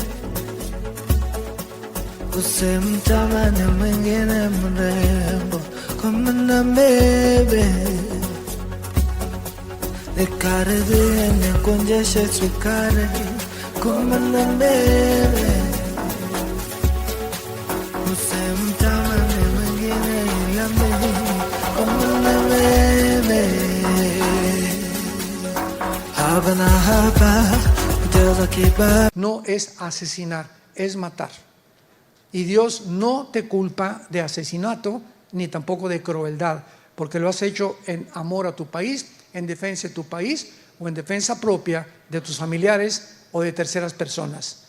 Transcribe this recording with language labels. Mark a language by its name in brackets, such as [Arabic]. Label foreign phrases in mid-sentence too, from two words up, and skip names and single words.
[Swahili] usimtamani mwingine mrembo kumana mbele nikaribie nikuonjeshe sukari kumana mbele usimtamani mwingine ila mimi kumana mbele. [Spanish] No es asesinar, es matar. Y Dios no te culpa de asesinato ni tampoco de crueldad, porque lo has hecho en amor a tu país, en defensa de tu país o en defensa propia de tus familiares o de terceras personas.